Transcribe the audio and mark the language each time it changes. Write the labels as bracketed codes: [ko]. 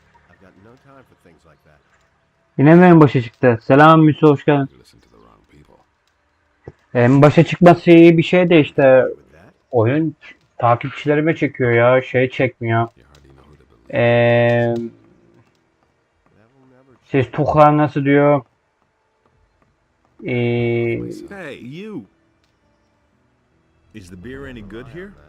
[en] I've got no time for things like that. [tr] Yine mi en başa çıktı? Selam Müso, hoş geldin. [en] You listen to the wrong people. [tr] En başa çıkması iyi bir şey de işte oyun takipçilerime çekiyor ya, şey çekmiyor. [en] You hardly know who to believe. [tr] Siz Tuğhan nasıl diyor? [en] Hey, you! Is the beer any good here?